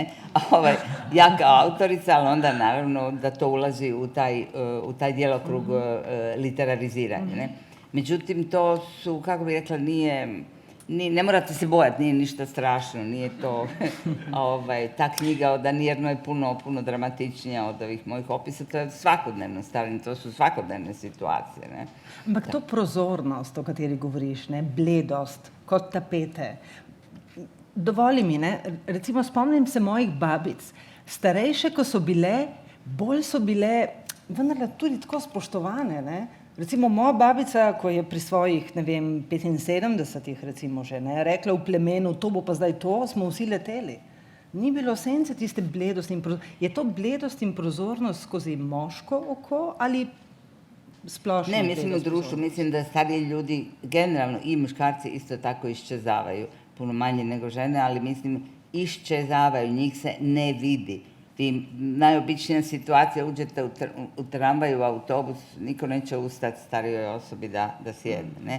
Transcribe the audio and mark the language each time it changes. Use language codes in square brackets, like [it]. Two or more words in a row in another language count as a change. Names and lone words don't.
[hr] Ja kao autorica, ali onda naravno da to ulazi u taj djelokrug literariziranja, ne? Međutim, to su, kako bih rekla, ne morate se bojati, nije ništa strašno, nije to, ta knjiga o Danirno je puno dramatičnija od ovih mojih opisa, to je svakodnevno starenje, to su svakodnevne situacije, ne? [sl] Ampak to prozornost, o kateri govoriš, ne, bledost, kot tapete, dovoli mi, ne, recimo spomnim se mojih babic, starejše, ko so bile, bolj so bile, vendar tudi tako spoštovane, ne. Recimo moja babica, ko je pri svojih, ne vem, 75 recimo že, ne, rekla v plemenu, to bo pa zdaj to, smo vsi leteli. Ni bilo sence tiste bledosti in prozornosti. Je to bledost in prozornost skozi moško oko ali splošno? [hr] Ne, mislim u društvu, mislim da stariji ljudi, generalno i muškarci isto tako iščezavaju, puno manje nego žene, ali mislim iščezavaju, njih se ne vidi. Ti najobičnija situacija, uđete u tramvaj, u autobus, niko neće ustati starijoj osobi da sjedne, ne?